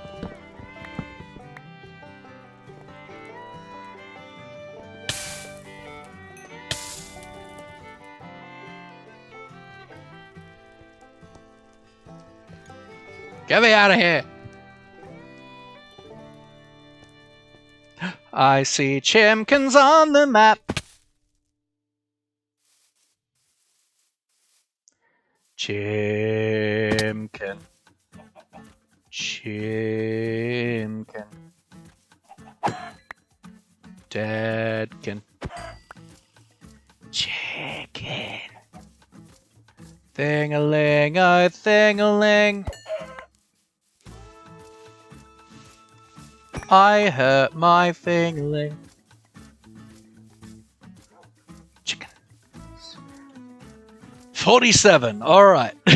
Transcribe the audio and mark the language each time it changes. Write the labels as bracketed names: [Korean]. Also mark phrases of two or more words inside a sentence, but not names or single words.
[English] Get me out of here! I see chimkins on the map. Chimkin. Chimkin. Deadkin. Chicken. Thing-a-ling, oh thing-a-ling. I hurt my thing-a-ling. Chicken. 47, alright.